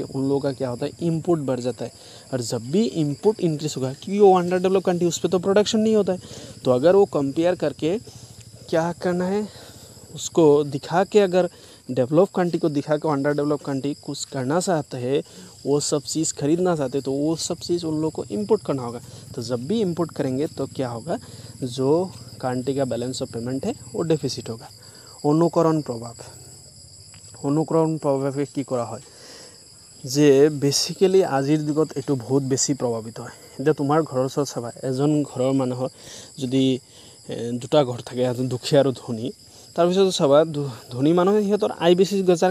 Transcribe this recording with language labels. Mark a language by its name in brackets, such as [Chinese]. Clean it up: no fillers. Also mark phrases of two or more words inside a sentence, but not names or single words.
[Hindi] उन लोगों का क्या होता है इंपोर्ट बढ़ जाता है और जब भी [English] import increase [Hindi] होगा क्योंकि वो [English] under develop country [Hindi] उस पर तो प्रोडक्शन नहीं होता है तो अगर वो कंपेयर करके क्या करना है उसको दिखा के अगर [English] develop country [Hindi] को दिखा के [English] under develop country [Hindi] कुछ करना चाहते हैं वो सब चीज़ खरीदना चाहते हैं तो वो सब चीज़ उन लोगों को इंपोर्ट करना होगा तो जब भी इंपोर्ट करेंगे तो क्या होगा जो कंट्री का [English] balance of payment [Hindi] है वो डेफिसिट होगा अनुकरण प्रभाव [Assamese] কি কৰা হয় যে বেসিক্যালি আজিৰ যুগত এটো বহুত বেছি প্ৰভাৱিত হয় এতিয়া তোমাৰ ঘৰৰ ওচৰত চাবা এজন ঘৰৰ মানুহৰ যদি দুটা ঘৰ থাকে এজন দুখীয়া আৰু ধনী তাৰপিছত চাবা ধনী মানুহে সিহঁতৰ আয় বেছি গজাৰ